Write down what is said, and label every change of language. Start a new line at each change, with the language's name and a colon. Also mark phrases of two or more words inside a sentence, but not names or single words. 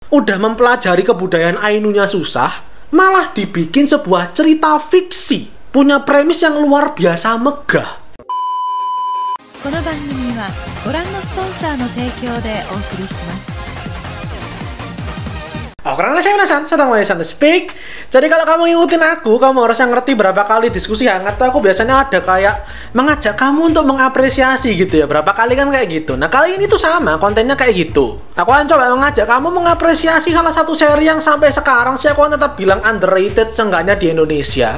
Indonesian: Udah mempelajari kebudayaan Ainunya susah, malah dibikin sebuah cerita fiksi. Punya premis yang luar biasa megah.
Japanese: この番組はご覧のスポンサーの提供でお送りします。
Indonesian: Karena saya penasaran, saya tahu Mayasan Speak. Jadi kalau kamu ngikutin aku, kamu harusnya ngerti berapa kali diskusi hangat tuh aku biasanya ada kayak mengajak kamu untuk mengapresiasi gitu ya. Berapa kali kan kayak gitu. Nah kali ini tuh sama, kontennya kayak gitu. Aku akan coba mengajak kamu mengapresiasi salah satu seri yang sampai sekarang sih aku akan tetap bilang underrated seenggaknya di Indonesia.